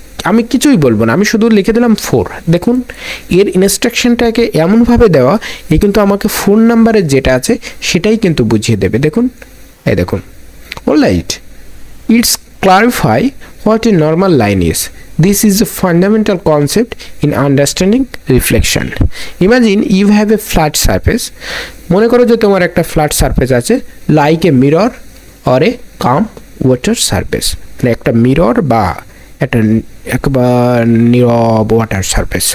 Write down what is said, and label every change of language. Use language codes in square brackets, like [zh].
[bn] আমি কিছুই বলবো না, আমি শুধু লিখে দিলাম 4। দেখুন এর ইনস্ট্রাকশনটাকে এমনভাবে দেওয়া, এ কিন্তু আমাকে 4 নাম্বারের যেটা আছে সেটাই কিন্তু বুঝিয়ে দেবে। দেখুন, এই দেখুন, [en] Alright, it's clarify what a normal line is. This is a fundamental concept in understanding reflection. Imagine you have a flat surface. [bn] মনে করো যে তোমার একটা ফ্ল্যাট সারফেস আছে, [en] like a mirror or a calm water surface, [bn] মানে একটা mirror বা একটা একবার নীরব ওয়াটার সারফেস।